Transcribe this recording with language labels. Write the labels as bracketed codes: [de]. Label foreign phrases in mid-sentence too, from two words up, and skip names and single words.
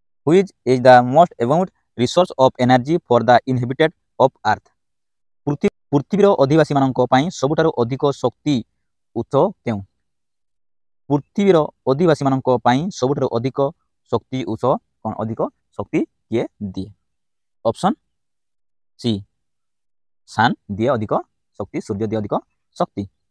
[en] Which is the most abundant resource of energy for the inhabited of earth? [or] ପୃଥିବୀର ଅଧିବାସୀମାନଙ୍କ ପାଇଁ ସବୁଠାରୁ ଅଧିକ ଶକ୍ତି ଉତ୍ସ କେଉଁ? ପୃଥିବୀର ଅଧିବାସୀମାନଙ୍କ ପାଇଁ ସବୁଠାରୁ ଅଧିକ ଶକ୍ତି ଉତ୍ସ କ'ଣ? ଅଧିକ ଶକ୍ତି କିଏ ଦିଏ? [en] option C sun [or] ଦିଏ ଅଧିକ ଶକ୍ତି, ସୂର୍ଯ୍ୟ ଦିଏ ଅଧିକ ଶକ୍ତି।